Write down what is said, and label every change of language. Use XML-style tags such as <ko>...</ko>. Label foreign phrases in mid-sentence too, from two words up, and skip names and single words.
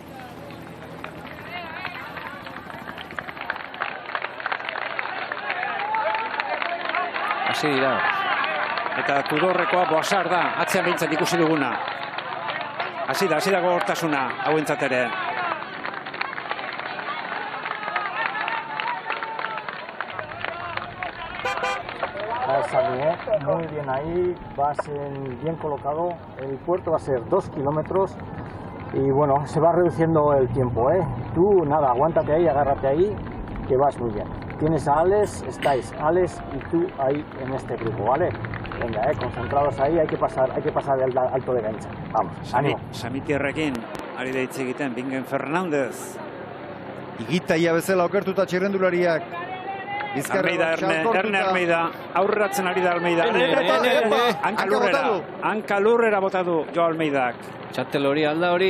<eu>Hasi dira. Eta Tudorrekoa Boazar da, atzean behintzat ikusi duguna. Hasi da gogortasuna, hauentzat ere.</eu> <es>Muy bien ahí, vas bien colocado. El puerto va a ser 2 kilómetros y bueno, se va reduciendo el tiempo, Tú nada, aguántate ahí, agárrate ahí, que vas muy bien. Tienes a Alex, estáis Alex y tú ahí en este grupo, ¿vale? Venga, concentrados ahí, hay que pasar el alto de gainza. Vamos, ánimo.</es> <eu>Samitierrekin, ari da hitz egiten, Bingen Fernandez. Igitaia bezala okertuta txirrendulariak. Almeida, Erne Almeida, aurreratzen ari da Almeida. Hanka lurrera bota du Jo Almeidak. Txartel hori alda hori.</eu>